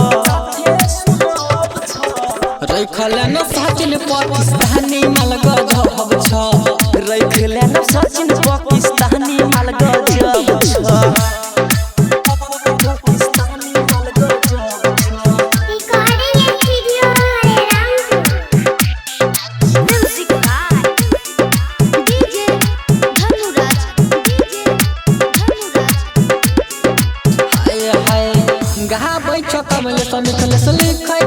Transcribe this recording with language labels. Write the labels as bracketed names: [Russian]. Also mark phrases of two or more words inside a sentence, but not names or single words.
[Maithili] रखले न सचिन पाकिस्तानी माल गजब छ रखले न सचिन पाकिस्तानी माल गजब छ पाकिस्तानी माल गजब छ [English] Recording and video around. Music by DJ Dhanuraj. DJ Dhanuraj. [Maithili] हाय हाय गाबै छ कमल समित लिख